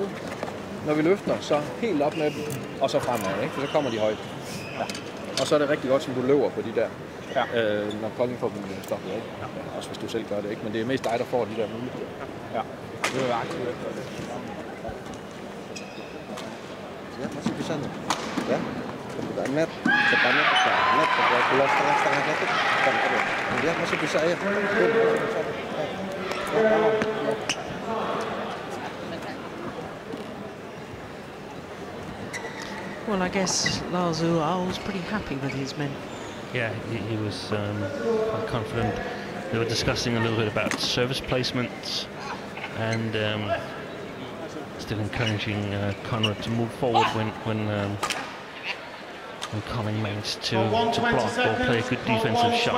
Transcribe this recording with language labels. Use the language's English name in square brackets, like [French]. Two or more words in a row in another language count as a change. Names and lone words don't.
[Danish] Når vi løfter, så helt op med dem, og så fremad, ikke? For så kommer de højt. Ja. Og så er det rigtig godt, som du løber på de der, når Kolding får dem stoppet, ikke? Ja. Også hvis du selv gør det, ikke? Men det er mest dig, der får de der muligheder. Ja. Det er jo aktivt efter det. [Indonesian] Lihat masih bisa nih. Ya. Buka net, depannya buka net, bola setengah-setengah net itu bukan terus. Lihat masih bisa ya. [English] Well, I guess Lars was pretty happy with his men. Yeah, he was quite confident. They were discussing a little bit about service placements and still encouraging Conrad to move forward when Kolding managed to block or play a good defensive shot.